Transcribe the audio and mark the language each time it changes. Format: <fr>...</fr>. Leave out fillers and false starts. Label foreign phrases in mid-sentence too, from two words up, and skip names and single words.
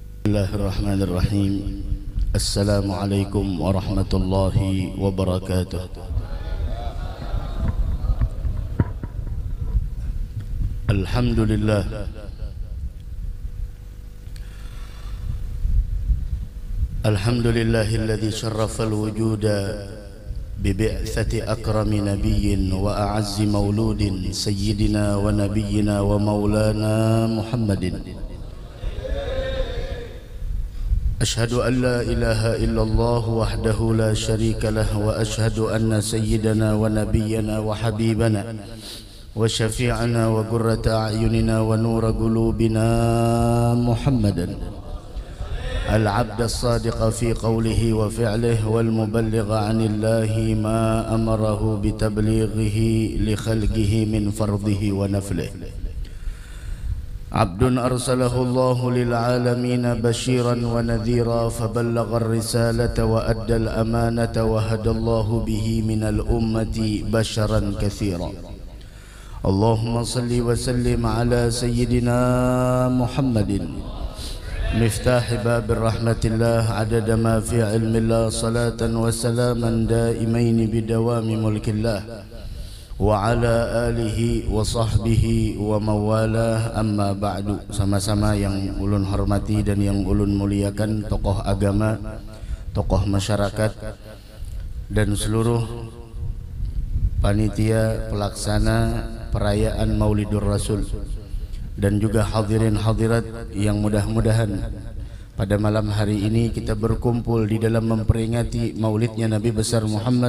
<ar>بسم الله الرحمن الرحيم. السلام عليكم ورحمة الله وبركاته. الحمد لله. الحمد لله الذي شرف الوجود ببعثة أكرم نبي وأعز مولود سيدنا ونبينا ومولانا محمد. أشهد أن لا إله إلا الله وحده لا شريك له وأشهد أن سيدنا ونبينا وحبيبنا وشفيعنا وقرة أعيننا ونور قلوبنا محمدا العبد الصادق في قوله وفعله والمبلغ عن الله ما أمره بتبليغه لخلقه من فرضه ونفله. عبد أرسله الله للعالمين بشيرا ونذيرا فبلغ الرسالة وأدى الأمانة وهدى الله به من الأمة بشرا كثيرا. اللهم صل وسلم على سيدنا محمد مفتاح باب الرحمة الله عدد ما في علم الله صلاة وسلاما دائمين بدوام ملك الله وعلى آله وصحبه ومن والاه، أما بعد.</ar> <id>Sama-sama yang ulun hormati dan yang ulun muliakan, tokoh agama, tokoh masyarakat, dan seluruh panitia pelaksana perayaan Maulidur Rasul, dan juga hadirin hadirat yang mudah-mudahan pada malam hari ini kita berkumpul di dalam memperingati maulidnya Nabi besar Muhammad.</id>